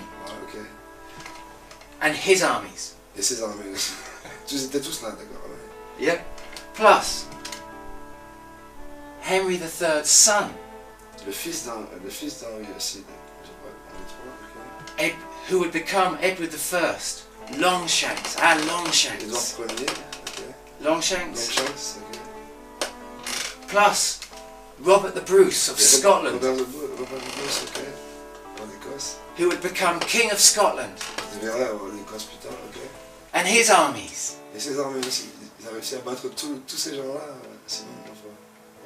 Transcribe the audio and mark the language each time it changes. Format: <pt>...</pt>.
<en>ouais, ok. and his armies.</en> <fr>Et ses armées aussi. Ils étaient tous là, d'accord. Ouais.</fr> <en>Yep. Plus Henry III's son,</en> <fr>Le fils d'Henri aussi, je crois, Henri III, ok.</fr> <en>who would become Edward I, Longshanks, our Longshanks.</en> <fr>Édouard Ier, ok.</fr> <en>Longshanks.</en> <fr>Longshanks, ok.</fr> <en>Plus Robert the Bruce of Scotland,</en> <fr>Robert de Bruce, ok. Roi d'Écosse.</fr> <en>who would become King of Scotland,</en> <fr>Il deviendra roi d'Écosse plus tard, ok.</fr> <en>and his armies.</en> <fr>Et ses armées aussi. Ils ont réussi à battre tous ces gens-là, Simon de Montfort.</fr>